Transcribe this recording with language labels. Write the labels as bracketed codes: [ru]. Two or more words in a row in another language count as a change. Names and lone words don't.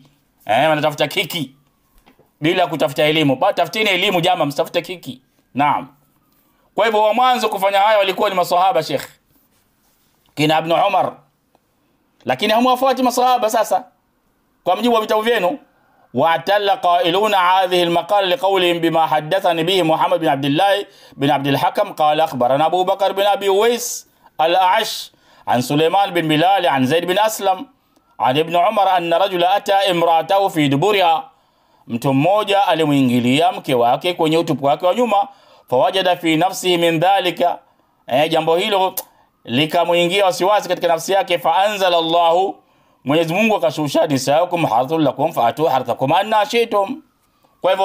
[sw] Wanatafuta kiki bila kutafuta elimu. Tafuteni elimu jamaa, msitafute kiki. Naam. Kwa hivyo wa mwanzo kufanya haya walikuwa ni maswahaba Sheikh kina Ibn Umar, lakini hamwafuati maswahaba. Sasa kwa mjibu wa vitabu vyenu, [ar] واعتل قائلو هذه المقالة لقولهم بما حدثني به محمد بن عبد الله بن عبد الحكم قال أخبرنا أبو بكر بن أبي أويس الأعشى عن سليمان بن بلال عن زيد بن أسلم عن ابن عمر أن رجلا أتى امرأته في دبرها, [sw] mtu mmoja alimuingilia mke wake kwenye utupu wake wa nyuma. [ar] فوجد في نفسه من ذلك, [sw] jambo hilo likamuingia wasiwasi katika nafsi yake. [ar] فأنزل الله, [sw] Mwenyezi Mungu akashusha, [ar] نساؤكم حرث لكم فأتوا حرثكم أنى شئتم.